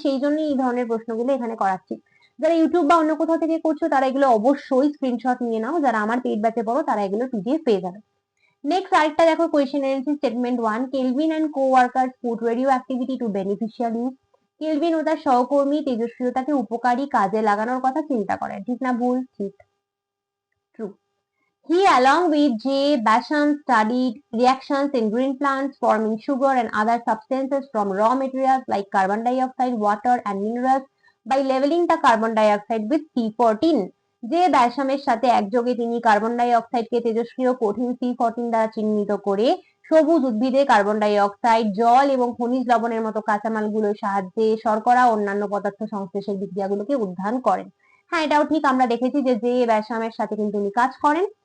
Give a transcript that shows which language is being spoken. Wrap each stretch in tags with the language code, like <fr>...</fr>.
<bn>সেই জন্যই এই ধরনের প্রশ্নগুলো এখানে করাচ্ছি। যারা ইউটিউব বা অন্য কোথাও থেকে করছো তারা এগুলো অবশ্যই স্ক্রিনশট নিয়ে নাও, যারা আমার পেইড ব্যাচে পড়ো তারা এগুলো পিডিএফ পেয়ে যাবে। নেক্সট আরেকটা দেখো কোয়েশ্চেন এনেছি statement</bn> <en>1, Kelvin and co-workers put radio activity to beneficial use.</en> <bn>Kelvin ও তার সহকর্মী তেজস্ক্রিয়তাকে উপকারী কাজে লাগানোর কথা চিন্তা করেন। ঠিক না ভুল? ঠিক, true.</bn> <en>He, along with J. Basham, studied reactions in green plants forming sugar and other substances from raw materials like carbon dioxide, water, and minerals by leveling the carbon dioxide with C14.</en> <bn>যে ব্যাসামের সাথে একযোগে তিনি carbon die অক্সাইডকে তেজস্ক্রিয় কঠিন C14 দ্বারা চিহ্নিত করে সবুজ উদ্ভিদে কার্বন ডাই অক্সাইড, জল এবং খনিজ লবণের মতো কাঁচামালগুলোর সাহায্যে শর্করা অন্যান্য পদার্থ সংশ্লেষের বিক্রিয়াগুলোকে অধ্যয়ন করেন। হ্যাঁ, এটাও ঠিক, আমরা দেখেছি যে ব্যাসামের সাথে কিন্তু উনি কাজ করেন।</bn>